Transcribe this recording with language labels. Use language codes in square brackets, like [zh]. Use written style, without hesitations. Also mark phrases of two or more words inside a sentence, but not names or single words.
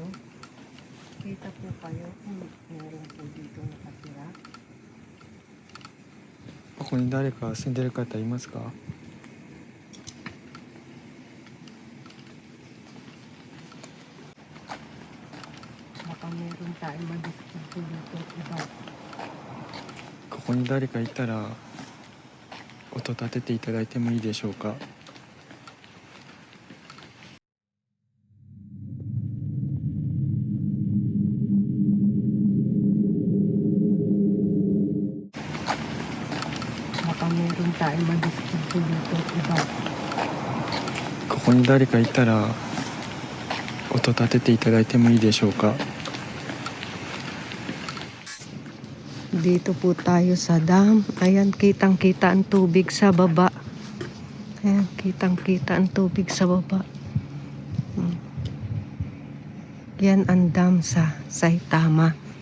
[tl] Kita po kayo kung meron po dito nakatira. [ja] ここに誰か住んでる方いますか? [tl] Baka meron tayong madiskuto dito iba. [ja] ここに誰かいたら音立てていただいてもいいでしょうか? [tl] Baka meron tayong madiskuto dito iba. [ja] ここに誰かいたら音立てていただいてもいいでしょうか? [tl] Dito po tayo sa dam. Ayan, kitang-kita ang tubig sa baba. Ayan, kitang-kita ang tubig sa baba. Yan ang dam sa Saitama.